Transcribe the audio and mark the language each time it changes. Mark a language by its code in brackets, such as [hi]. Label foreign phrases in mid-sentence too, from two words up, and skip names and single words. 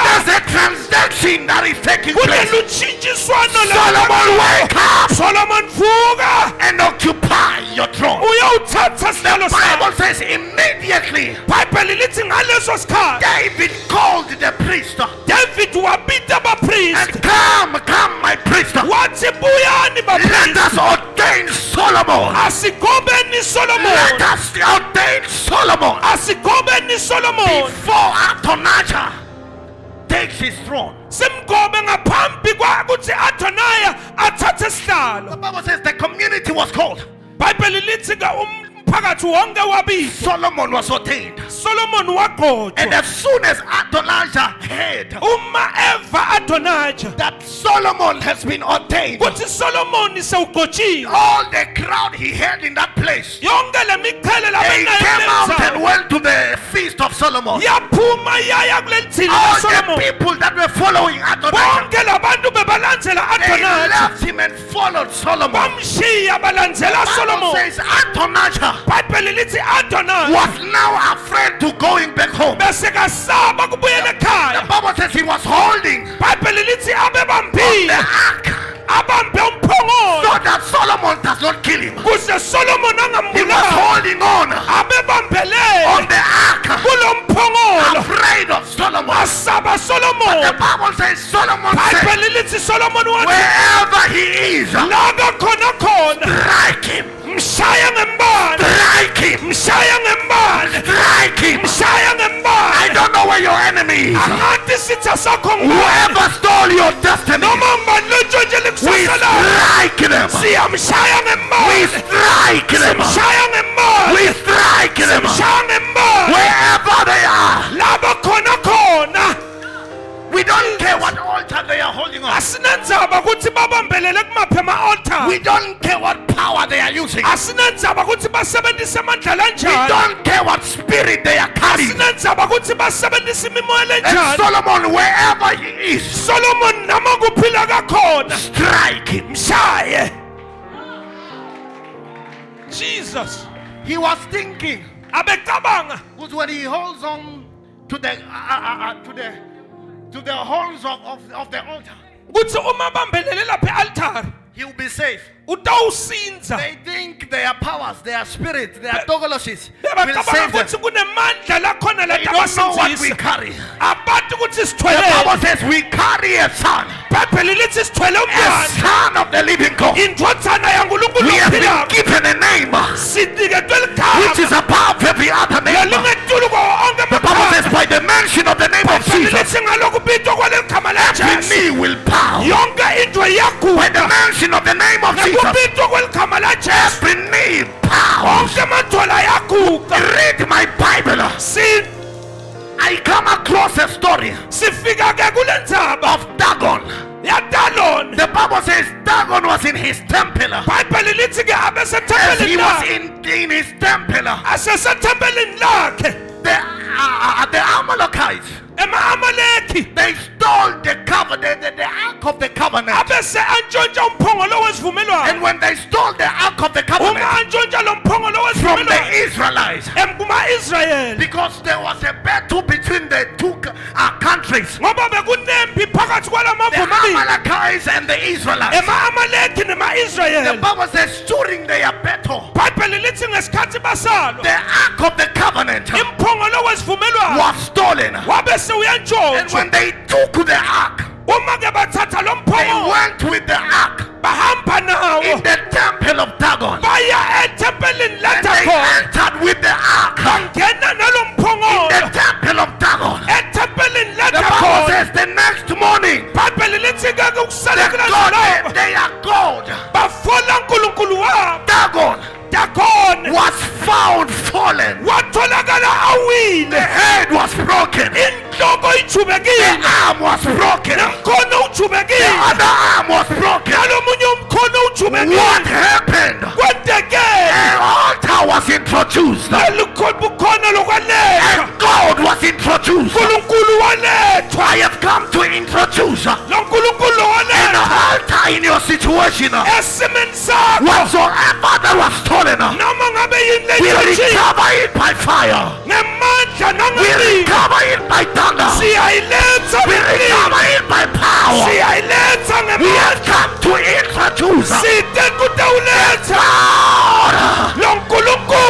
[en] There's a transaction that is taking place. [ss] kunelutshintshiswano [en] Solomon, wake up [ss] Solomon vuka [en] and occupy your throne. [ss] uye wawuthatha sihlalo [en] The Bible [ss] sakhe. [en] says immediately [ss] Bible lithi ngaleso sikhathi [en] David called the priest [ss] David wabita abapriest [en] and come, my priest. [ss] wathi buyani [en] Let [ss] bapriest [en] us ordain Solomon. [ss] asigobeni [en] Let Solomon us ordain Solomon [ss] asigobeni Solomon [en] before Adonijah takes his throne. [ss] simgobe ngaphambi kwakuthi Adonijah athathe [en] The [ss] isihlalo. [en] Bible says the community was called. [ss] Bible lithi ke umphakathi wonke wabizwa. [en] Solomon was ordained. [ss] Solomon [en] And [ss] wagqotshwa. [en] as soon as Adonijah heard [ss] Uma eva Adonijah [en] that Solomon has been ordained, [ss] kuthi Solomon sewugqotshiwe. [en] all the crowd he had in that place, [ss] Yonke lemiqhele [en] they came out and [ss] labenayo [en] went to the feast of Solomon. [ss] yaphuma yaya kuleli thina [en] All the [ss] Solomon. [en] people that were following Adonijah, [ss] Bonke labantu bebalandzela [en] they [ss] Adonijah. [en] left him and followed Solomon. [ss] Bamshiya balandzela [en] Bible [ss] Solomon. [en] says Adonijah [ss] Bible lithi Adonijah [en] was now afraid to going back home. [ss] bese kasaba kubuyela [en] The [ss] ekhaya. [en] Bible says he was holding [ss] Bible lithi [en] the [ss] abebambile [en] ark [ss] abambe [en] so [ss] umphongolo [en] that Solomon does not kill him. [ss] kuze Solomon [en] He was [ss] angambulali. [en] holding on [ss] Abebambele [en] the ark, [ss] kulo mphongolo [en] afraid of Solomon. [ss] asaba [en] The [ss] Solomon. [en] Bible says Solomon said, [ss] Bible lithi Solomon wathi [en] wherever he is, [ss] la khona [en] strike him, [ss] mshaya ngembala [en] strike him, [ss] mshaya ngembala [en] strike him. [ss] mshaya [en] I [ss] ngembala. [en] don't know where your enemy is. [ss] Angathi sitha sakho ngubani [en] Whoever stole your destiny, [ss] noma ngubani lontshontshele [en] we [ss] kusasa lakho [en] strike them. [ss] siyamshaya [en] We [ss] ngembala [en] strike them. [ss] mshaya ngembala [en] We strike them. [ss] mshaya ngembala [en] Wherever they are. [ss] laba khona [en] We don't care what altar they are holding on. [ss] asinandzaba ukuthi babambelele kumaphi ama-altar. [en] We don't care what power they are using. [ss] asinandzaba ukuthi basebenzise amandla [en] We [ss] lanjani. [en] don't care what spirit they are carrying. [ss] asinandzaba ukuthi basebenzise imimoya [en] And [ss] lenjani. [en] Solomon, wherever he is, [ss] Solomon noma kuphila kakhona [en] strike him. [ss] mshaye. Jesus [en] He was thinking, [ss] abecabanga [en] because when he holds on to the horns of the altar, [ss] ukuthi uma bambelele lapha e-altar [en] he will be safe. [ss] utawusinza. [en] They think their powers, their spirits, their togoloshes will [ss] Bebacabanga [en] save them. [ss] ukuthi kunemandla lakhona [en] They don't know what we [ss] latabasinzisa. [en] carry. [ss] Abantu ukuthi [en] The [ss] sithwele. [en] Bible says we carry a son, [ss] Bible lithi sithwele [en] a [ss] umntwana. [en] son of the living God. [ss] Indodana yaNkulunkulu [en] We have been [ss] ophilayo. [en] given a name [ss] Siniketwe [en] which is [ss] ligama [en] above every other name. [ss] lelingetulu kuwo onke [en] The Bible [ss] amagama. [en] says by the mention of the name of [ss] Bible Jesus, lithi ngalokubitwa kwaleli gama [en] every [ss] laJesu [en] knee will bow. [ss] yonke into [en] By the [ss] iyaguqa. [en] mention of the name of Jesus, [ss] Ngokubitwa kweli gama laJesu [en] every knee bows. [ss] onke amadolo ayaguqa. [en] Read my Bible. I come across a story [ss] Sifika ke kule ndzaba [en] of Dagon. [ss] yaDalon. [en] The Bible says Dagon was in his temple. [ss] Bible lithi ke [en] As he [ss] abesethempelini [en] was [ss] lakhe. [en] in his temple, [ss] Asesethempelini lakhe. [en] the Amalekites, [ss] Ema-Amaleki [en] they stole the ark of the covenant. [ss] abese antshontsha umphongolo wesivumelwano. [en] And when they stole the ark of the [ss] Uma [en] covenant [ss] antshontsha lo mphongolo [en] from the [ss] wesivumelwano [en] Israelites, [ss] kuma-Israyeli [en] because there was a battle between the two countries, [ss] ngoba bekunempi phakathi kwala [en] the [ss] mavumi amabili, [en] Amalekites and the Israelites. [ss] ema-Amaleki [en] The [ss] nema-Israyeli. [en] Bible says during their battle, [ss] Bible lithi ngesikhathi basalwa [en] the ark of the covenant [ss] imphongolo wesivumelwano [en] was stolen. [ss] wabese [en] And [ss] uyantshontshwa. [en] when they took the ark, [ss] Uma ke bathatha lo [en] they [ss] mphongolo [en] went with the ark [ss] bahamba [en] in [ss] nawo [en] the temple of Dagon. [ss] baya ethempelini [en] And they [ss] laDagoni [en] entered with the ark [ss] bangena nalo [en] in the [ss] mphongolo [en] temple of Dagon. [ss] ethempelini [en] The Bible [ss] laDagoni. [en] says the next morning, [ss] Bible lithi ke [en] the [ss] ukusala [en] God, [ss] kulalo [en] they are God. [ss] bafola uNkulunkulu wabo. [en] Dagon [ss] Dagoni [en] was found fallen. [ss] watholakala [en] The [ss] awile, [en] head was broken. [ss] inhloko [en] The [ss] ijubekile, [en] arm was broken. [ss] nomkhono [en] The [ss] ujubekile, [en] other arm was broken. [ss] nalomunye umkhono [en] What [ss] ujubekile. [en] happened? [ss] Kwenteke [en] An altar was introduced. [ss] bukhona lokwalethwa, [en] And God was introduced. [ss] uNkulunkulu walethwa, [en] I have come to introduce [ss] lo nkulunkulu [en] an [ss] walethwa [en] altar in your situation. [ss] esimeni sakho. [en] Whatsoever that was stolen, [ss] Noma ngabe yini [en] we [ss] lentshontshiwe [en] recover it by fire. [ss] ngemandla [en] We [ss] nangamandla, [en] recover it by thunder. [ss] siyayiletha [en] We recover [ss] ngemandla, [en] it by power. [ss] siyayiletha [en] We have [ss] ngemandla, [en] come to introduce [ss] side kutawuletha [en] God [ss] lo nkulunkulu